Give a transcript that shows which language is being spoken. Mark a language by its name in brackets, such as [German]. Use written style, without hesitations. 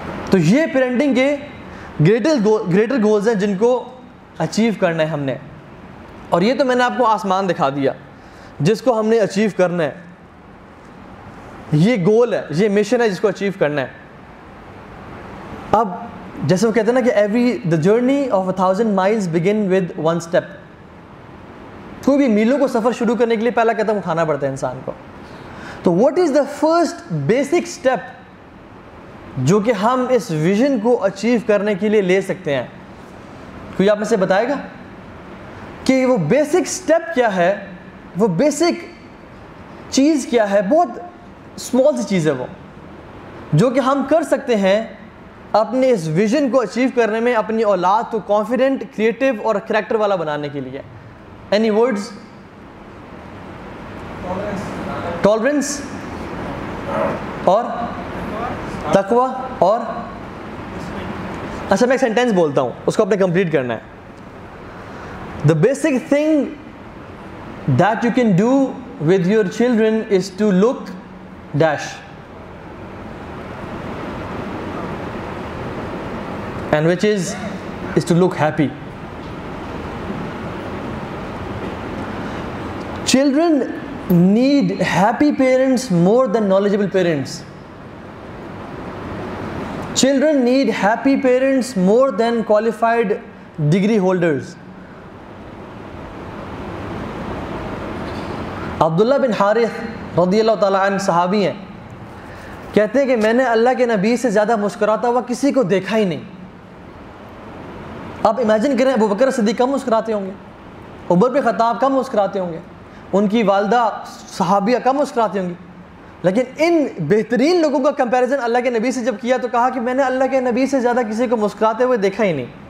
[Urdu] تو یہ پیرنٹنگ کے گریٹر گولز ہیں جن کو اچیو کرنا ہے ہم نے. اور یہ تو میں نے آپ کو آسمان دکھا دیا جس کو ہم نے اچیو کرنا ہے. یہ گول ہے، یہ مشن ہے جس کو اچیو کرنا ہے. اب جیسے وہ کہتے ہیں نا کہ [English] the journey of 1,000 miles begin with one step. [Urdu] کوئی بھی میلوں کو سفر شروع کرنے کے لیے پہلا قدم اٹھانا پڑتا ہے انسان کو. تو [English] what is the first basic step [Urdu] جو کہ ہم اس ویژن کو اچیو کرنے کے لیے لے سکتے ہیں؟ کوئی آپ میں سے بتائے گا کہ وہ بیسک سٹیپ کیا ہے، وہ بیسک چیز کیا ہے؟ بہت اسمال سی چیز ہے وہ، جو کہ ہم کر سکتے ہیں اپنے اس ویژن کو اچیو کرنے میں، اپنی اولاد کو کانفیڈنٹ، کریٹیو اور کریکٹر والا بنانے کے لیے. [English] Any words? [Urdu] ٹالرنس اور تقوی اور اچھا میں ایک سینٹینس بولتا ہوں، اس کو اپنے کمپلیٹ کرنا ہے. [English] The basic thing that you can do with your children is to look dash, and which is to look happy. Children need happy parents more than knowledgeable parents. Children need happy parents more than qualified degree holders. [Urdu] عبداللہ بن حارث رضی اللہ تعالیٰ عنہ صحابی ہیں، کہتے ہیں کہ میں نے اللہ کے نبی سے زیادہ مسکراتا ہوا کسی کو دیکھا ہی نہیں. آپ امیجن کریں ابو بکر صدیق کم مسکراتے ہوں گے، عمر بن خطاب کم مسکراتے ہوں گے، ان کی والدہ صحابیہ کم مسکراتی ہوں گی، لیکن ان بہترین لوگوں کا کمپیریزن اللہ کے نبی سے جب کیا تو کہا کہ میں نے اللہ کے نبی سے زیادہ کسی کو مسکراتے ہوئے دیکھا ہی نہیں.